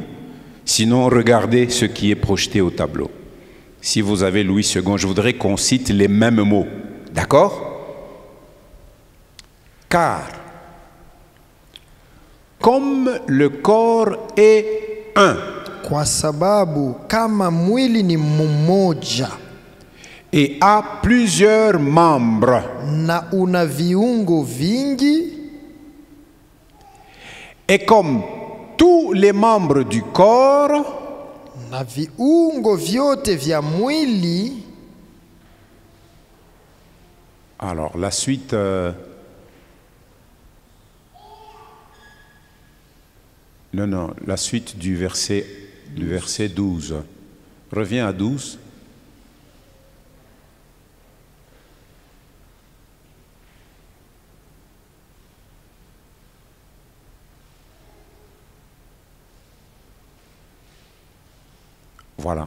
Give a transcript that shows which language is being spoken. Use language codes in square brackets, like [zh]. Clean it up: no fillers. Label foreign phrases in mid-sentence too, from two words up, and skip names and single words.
[fr] Sinon, regardez ce qui est projeté au tableau. Si vous avez Louis II, je voudrais qu'on cite les mêmes mots. D'accord? Car, comme le corps est un, [sw] kwa sababu kama mwili ni mmoja [fr] et a plusieurs membres, [sw] na una viungo vingi, [fr] et comme tous les membres du corps, [sw] na viungo vyote vya mwili. [fr] alors la suite, non, la suite du verset 12. Reviens à 12. Voilà.